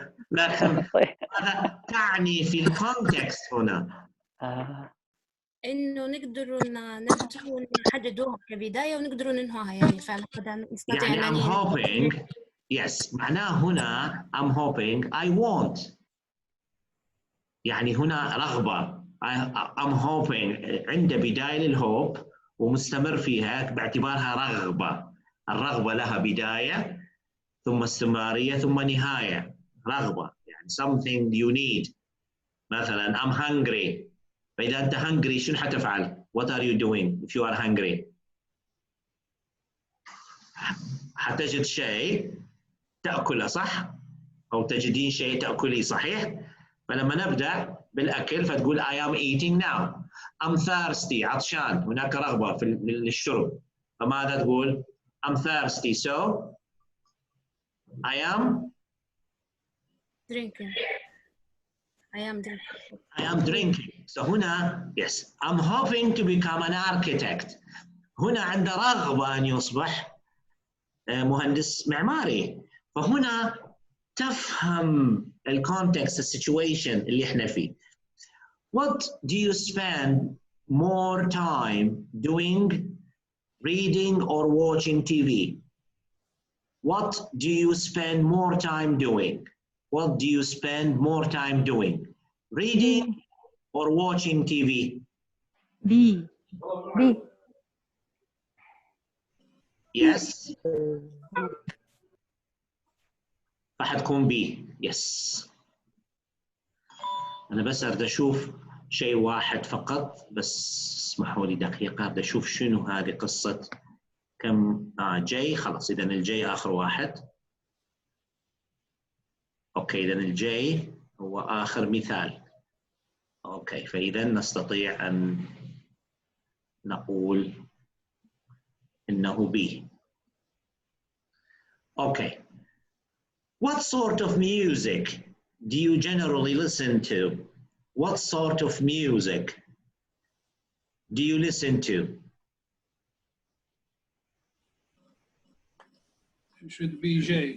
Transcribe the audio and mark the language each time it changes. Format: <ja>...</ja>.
<ar>لكن ماذا تعني في الكونتكست هنا؟ إنه نقدروا نحددوها كبداية ونقدروا ننهوها، يعني فعلا نستطيع يعني</ar> <en>I'm hoping. Yes.</en> <ar>معناه هنا</ar> <en>I'm hoping I want.</en> <ar>يعني هنا رغبة.</ar> <en>I'm hoping</en> <ar>عند بداية للهوب ومستمر فيها باعتبارها رغبة. الرغبة لها بداية ثم استمرارية ثم نهاية. رغبة يعني</ar> <en>something you need.</en> <ar>مثلا</ar> <en>I'm hungry.</en> <ar>فإذا أنت hungry شنو حتفعل؟</ar> <en>What are you doing if you are hungry؟</en> <ar>حتجد شيء تأكله صح؟ أو تجدين شيء تأكليه صحيح؟ فلما نبدأ بالأكل فتقول</ar> <en>I am eating now. I'm thirsty</en> <ar>عطشان. هناك رغبة في للشرب. فماذا تقول؟</ar> <en>I'm thirsty so I am drinking. I am drinking. So</en> <ar>هنا</ar> <en>yes I'm hoping to become an architect.</en> <ar>هنا عنده رغبة أن يصبح مهندس معماري. فهنا تفهم الكونتكست السيتويشن اللي احنا فيه.</ar> <en>What do you spend more time doing, reading or watching TV? What do you spend more time doing? What do you spend more time doing? Reading or watching TV? B. Yes.</en> <ar>فحتكون</ar> <en>B. Yes.</en> <ar>أنا بس أريد أشوف شيء واحد فقط، بس اسمحوا لي دقيقة أريد أشوف شنو هذه قصة كم جي. خلاص إذا الجي آخر واحد. أوكي إذا الجي هو آخر مثال. أوكي فإذا نستطيع أن نقول إنه B. أوكي.</ar> <en>What sort of music do you generally listen to? What sort of music do you listen to? It should be J.</en>